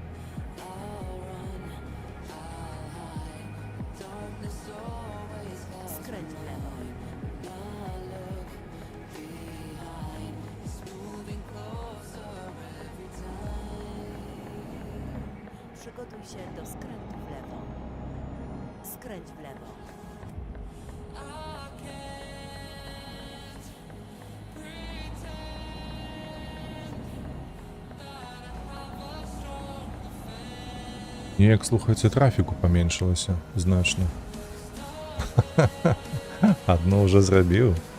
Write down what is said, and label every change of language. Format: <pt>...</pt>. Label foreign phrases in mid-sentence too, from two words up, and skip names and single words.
<pl>Skręć w lewo. Przygotuj się do skrętu w lewo. Skręć w lewo.</pl> <be>Неяк, слухайце, трафіку паменшылася значна. Адно ўжо зрабіў.</be>